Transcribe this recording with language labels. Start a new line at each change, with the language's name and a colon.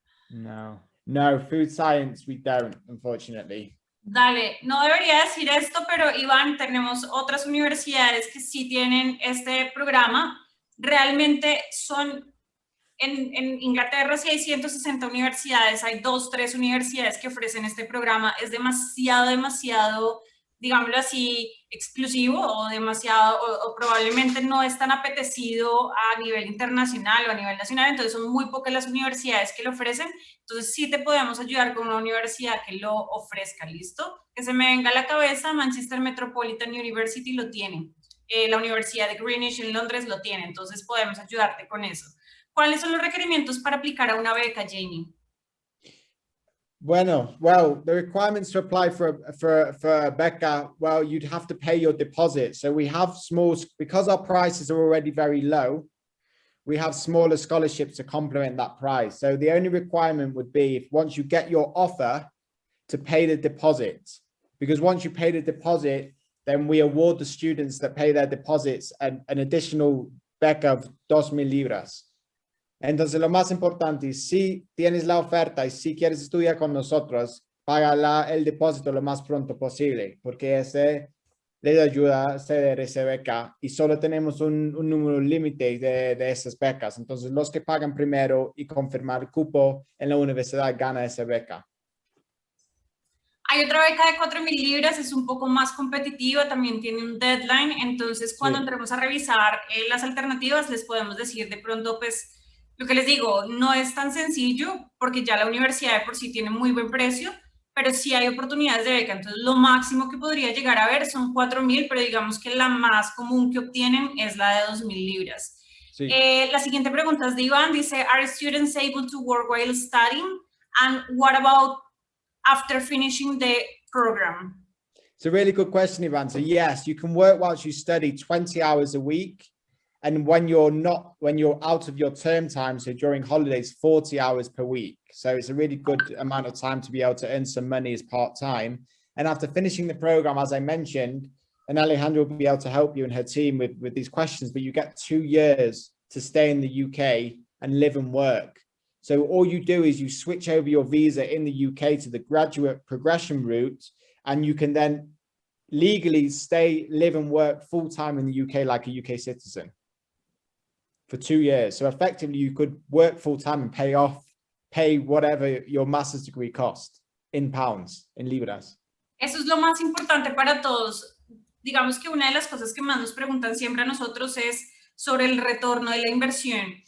English: No, food science we don't, unfortunately.
Spanish: Dale, no debería decir esto, pero Iván, tenemos otras universidades que sí tienen este programa. Realmente son en Inglaterra sí hay 160 universidades, hay 2, 3 universidades que ofrecen este programa. Es demasiado, digámoslo así, exclusivo o demasiado, o probablemente no es tan apetecido a nivel internacional o a nivel nacional, entonces son muy pocas las universidades que lo ofrecen. Entonces sí te podemos ayudar con una universidad que lo ofrezca, ¿listo? Que se me venga a la cabeza, Manchester Metropolitan University lo tiene. La Universidad de Greenwich en Londres lo tiene, entonces podemos ayudarte con eso. ¿Cuáles son los requerimientos para aplicar a una beca, Jamie?
English: Well, the requirements to apply for a beca, well, you'd have to pay your deposit. So we have because our prices are already very low, we have smaller scholarships to complement that price. So the only requirement would be if once you get your offer to pay the deposit, because once you pay the deposit, then we award the students that pay their deposits an additional beca of 2,000 libras.
Spanish: Entonces, lo más importante, si tienes la oferta y si quieres estudiar con nosotros, paga el depósito lo más pronto posible, porque ese les ayuda a acceder a esa beca y solo tenemos un número límite de esas becas. Entonces, los que pagan primero y confirmar el cupo en la universidad ganan esa beca. Hay otra beca de 4,000 libras, es un poco más competitiva, también tiene un deadline, entonces cuando entremos a revisar las alternativas les podemos decir de pronto, pues, lo que les digo, no es tan sencillo porque ya la universidad de por sí tiene muy buen precio, pero sí hay oportunidades de beca, entonces lo máximo que podría llegar a ver son 4,000, pero digamos que la más común que obtienen es la de 2,000 libras. Sí. La siguiente pregunta es de Iván, dice,
English: ¿Are students able to work while studying? And what about after finishing the program? It's a really good question, Ivan. So yes, you can work whilst you study 20 hours a week. And when you're out of your term time, so during holidays, 40 hours per week. So it's a really good amount of time to be able to earn some money as part-time. And after finishing the program, as I mentioned, and Alejandra will be able to help you and her team with these questions, but you get 2 years to stay in the UK and live and work. So all you do is you switch over your visa in the UK to the graduate progression route, and you can then legally stay, live and work full-time in the UK like a UK citizen for 2 years. So effectively you could work full-time and pay whatever your master's degree cost in pounds, in libras.
Spanish: Eso es lo más importante para todos. Digamos que una de las cosas que más nos preguntan siempre a nosotros es sobre el retorno de la inversión.